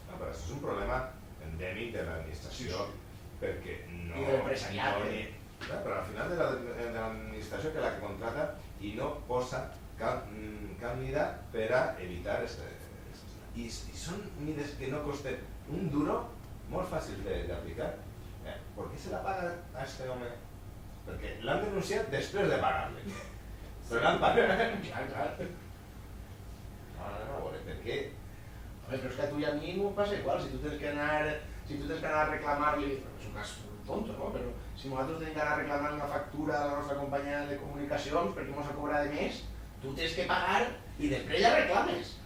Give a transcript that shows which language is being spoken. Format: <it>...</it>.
<ca>No, però això és un problema endèmic de l'administració, perquè no... I de l'empresariat. Però al final de l'administració que la que contrata i no posa cap mida per a evitar i són mides que no costen un duro, molt fàcil d'aplicar.</ca> <es>¿Por qué se la paga a este home?</es> <ca>Perquè l'han denunciat després de pagar-li. Però l'han pagat. Clar. No, per què? Home, però és que a tu i a mi no passa igual, si tu tens que anar a reclamar-li, és un cas tonto, no? Però si nosaltres tenim que anar a reclamar una factura a la nostra companyia de comunicacions perquè ens ha cobrat de més, tu tens que pagar i després ja reclames.</ca>